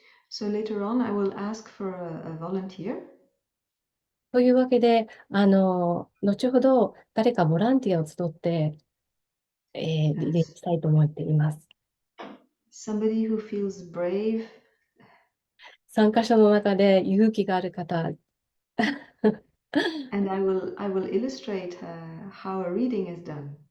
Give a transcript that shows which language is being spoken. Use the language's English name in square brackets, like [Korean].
[English] So later on, I will ask for a volunteer. [Japanese] というわけで、後ほど誰かボランティアを集って、リレーしたいと思っています。 [English] Somebody who feels brave. [Japanese] 参加者の中で勇気がある方、 [English] And I will illustrate how a reading is done.